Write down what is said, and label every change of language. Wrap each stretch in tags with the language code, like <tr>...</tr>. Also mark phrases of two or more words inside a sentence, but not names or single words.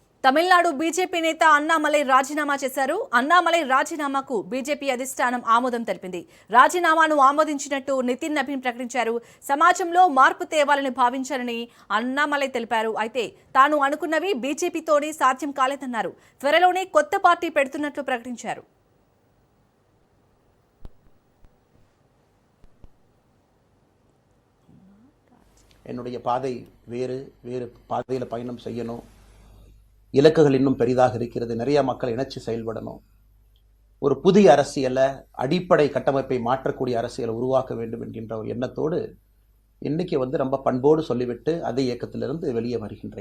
<te>తమిళనాడు బీజేపీ నేత అన్నామలై రాజీనామా చేశారు. అన్నామలై రాజీనామాకు బీజేపీ అధిష్టానం ఆమోదం తెలిపింది. రాజీనామాను ఆమోదించినట్టు నితిన్ నబీన్ ప్రకటించారు. సమాజంలో మార్పు తేవాలని భావించారని అన్నామలై తెలిపారు. అయితే తాను అనుకున్నవి బీజేపీతోనే సాధ్యం కాలేదన్నారు. త్వరలోనే కొత్త పార్టీ పెడుతున్నట్లు ప్రకటించారు.</te> <ta>என்னுடைய பாதை வேறு வேறு பாதையில் பயணம் செய்யணும். இலக்குகள் இன்னும் பெரிதாக இருக்கிறது. நிறைய மக்கள் இணைச்சு செயல்படணும். ஒரு புதிய அரசியலை, அடிப்படை கட்டமைப்பை மாற்றக்கூடிய அரசியலை உருவாக்க வேண்டும் என்கின்ற ஒரு எண்ணத்தோடு இன்னைக்கு ரொம்ப பண்போடு சொல்லிவிட்டு அதே இயக்கத்திலிருந்து வெளியே வருகின்றேன்.</ta>